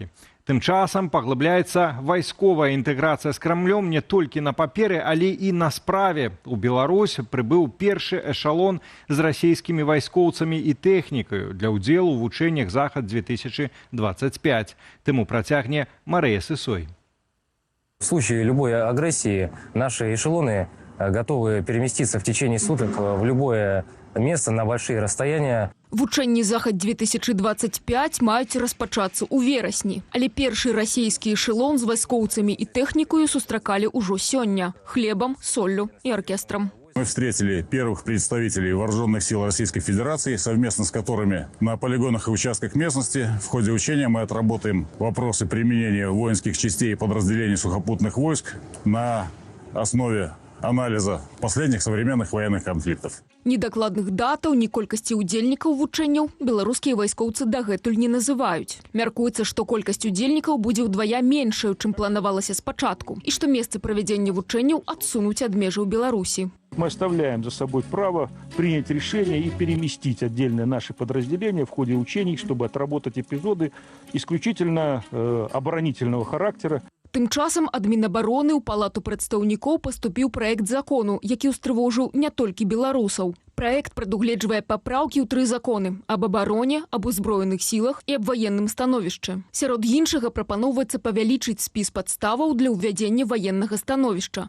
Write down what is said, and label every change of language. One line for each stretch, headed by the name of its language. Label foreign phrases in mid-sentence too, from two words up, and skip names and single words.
Belarusian: Тым часам паглыбляецца вайсковая інтэграцыя з Крамлём не толькі на паперы, але і на справе. У Беларусь прыбыў першы эшалон з расійскімі вайскоўцамі і тэхнікаю для ўдзелу ў вучэннях «Захад-2025». Тэму працягне Марыя Сысой.
Russian: В случае любой агрессии наши эшелоны готовы переместиться в течение суток в любое место на большие расстояния.
Belarusian: Вучэнні «Захад-2025» маюць распачацца ў верасні. Але першы расійскі эшелон з вайскоўцамі і тэхнікаю сустракалі ўжо сёння – хлебам, соллю і аркестрам.
Russian: Мы встретили первых представителей Вооруженных сил Российской Федерации, совместно с которыми на полигонах и участках местности в ходе учения мы отработаем вопросы применения воинских частей и подразделений сухопутных войск на основе анализа последних современных военных конфликтов.
Belarusian: Ні дакладных датаў, ні колькасці удзельнікаў вучэнняў беларускія вайскоўцы дагэтуль не называюць. Мяркуецца, што колькасць удзельнікаў будзе ўдвая меншая, чым планавалася спачатку, і што месцы правядзення вучэнняў адсунуць ад межаў Беларусі.
Russian: Мы оставляем за собой право принять решение и переместить отдельные наши подразделения в ходе учений, чтобы отработать эпизоды исключительно оборонительного характера.
Belarusian: Тым часам ад Мінабароны ў палату прадстаўнікоў паступіў праект закону, які ўстрывожыў не толькі беларусаў. Праект прадугледжвае папраўкі ў 3 законы – аб абароне, аб узброеных сілах і аб ваенным становішчы. Сярод іншага прапаноўваецца павялічыць спіс падставаў для ўвядзення ваеннага становішча.